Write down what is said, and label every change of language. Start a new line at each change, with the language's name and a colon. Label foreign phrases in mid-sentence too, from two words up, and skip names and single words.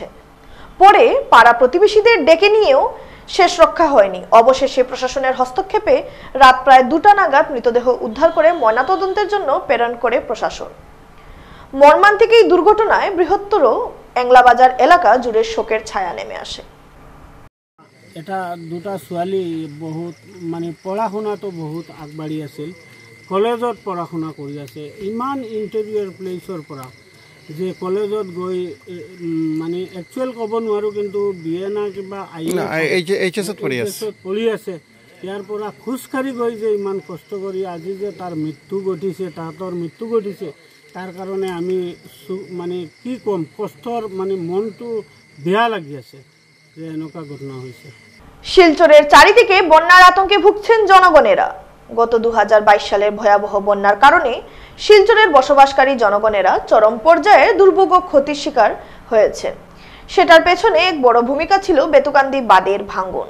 Bangla: পরে পাড়া প্রতিবেশীদের ডেকে নিয়েও শেষ রক্ষা হয়নি। অবশেষে প্রশাসনের হস্তক্ষেপে রাত প্রায় 2টা নাগাদ মৃতদেহ উদ্ধার করে ময়নাতদন্তের জন্য প্রেরণ করে প্রশাসন। মর্মান্তিক এই দুর্ঘটনায় বৃহত্তর এংলাবাজার এলাকা জুড়ে শোকের ছায়া নেমে আসে।
Assamese: এটা দুটা ছোৱালী বহুত পঢ়া শুনাটো বহুত আগবাঢ়ি আছিল, কলেজত পঢ়া শুনা কৰি আছে। ইমান
English: interior place
Assamese: পৰা যে কলেজত গৈ একচুৱেল ক'ব নোৱাৰোঁ, কিন্তু BA না কিবা এইচএছত পঢ়ি আছে। ইয়াৰ পৰা খোজকাঢ়ি গৈ যে ইমান কষ্ট কৰি আজি যে তাৰ মৃত্যু ঘটিছে, তাহাঁতৰ মৃত্যু ঘটিছে, তাৰ কাৰণে আমি কি ক'ম, কষ্টৰ মনটো বেয়া লাগি আছে যে এনেকুৱা ঘটনা হৈছে।
Bangla: শিলচরের চারিদিকে বন্যার আতঙ্কে ভুগছেন জনগণেরা। গত 2022 সালের ভয়াবহ বন্যার কারণে শিলচরের বসবাসকারী জনগণেরা চরম পর্যায়ে দুর্ভোগ ও ক্ষতির শিকার হয়েছে। সেটার পেছনে এক বড় ভূমিকা ছিল বেতুকান্দি বাঁধের ভাঙন।